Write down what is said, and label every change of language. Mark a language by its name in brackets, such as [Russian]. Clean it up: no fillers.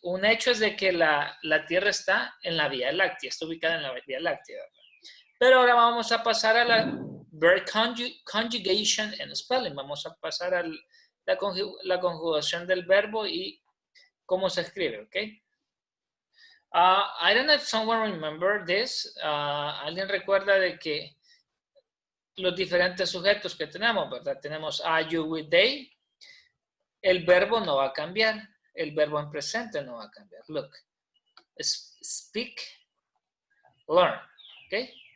[Spanish] Un hecho es de que la Tierra está en la Vía Láctea, está ubicada en la Vía Láctea, ¿verdad? Pero ahora vamos a pasar a la verb conjugation and spelling. Vamos a pasar a la conjugación del verbo y cómo se escribe, ¿ok? [English] I don't know if someone remember this. [Spanish] ¿Alguien recuerda de que los diferentes sujetos que tenemos, ¿verdad? Tenemos are, you, we, they. El verbo no va a cambiar. El verbo en presente no va a cambiar. Look. Speak, learn, ¿ok?